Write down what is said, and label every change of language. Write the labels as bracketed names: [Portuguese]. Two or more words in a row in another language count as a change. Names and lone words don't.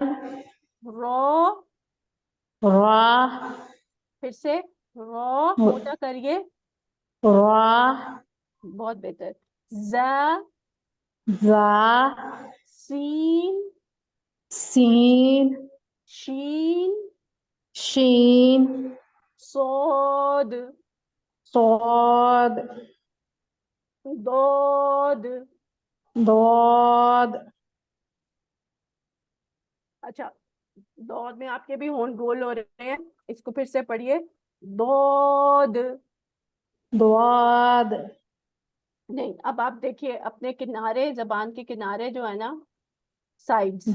[Hindi] रो, रा, फिर से रो मोटा करिए, रा, बहुत बेहतर। जा, जा, सीन, सीन, शीन, शीन, सोद, सोद, दोद। दोद। अच्छा, दौद में आपके भी होंठ गोल हो रहे हैं, इसको फिर से पढ़िए। दौद। द्वाद। नहीं, अब आप देखिए अपने किनारे, जबान के किनारे जो है ना, साइड्स,